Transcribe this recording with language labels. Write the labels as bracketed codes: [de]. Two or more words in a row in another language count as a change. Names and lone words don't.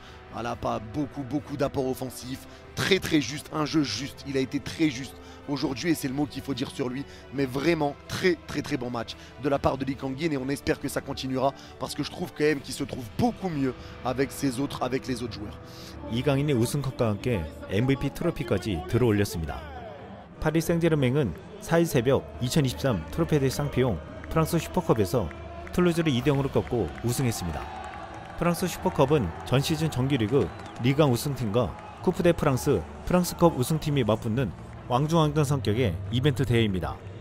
[fr] Voilà, pas beaucoup d'apports offensifs. Très juste. Un jeu juste. Il a été très juste aujourd'hui et c'est le mot qu'il faut dire sur lui. Mais vraiment très bon match de la part de Lee Kang-in et on espère que ça continuera parce que je trouve quand même qu'il se trouve beaucoup mieux avec les autres joueurs. [ko] 이강인의 우승컵과 함께 MVP 트로피까지 들어올렸습니다. 파리 생제르맹은 4일 새벽 2023 트로페데 쌍피용 프랑스 슈퍼컵에서 툴루즈를 2대0으로 꺾고 우승했습니다. 프랑스 슈퍼컵은 전 시즌 정규리그 리강 우승팀과 쿠프 대 프랑스컵 우승팀이 맞붙는 왕중왕전 성격의 이벤트 대회입니다.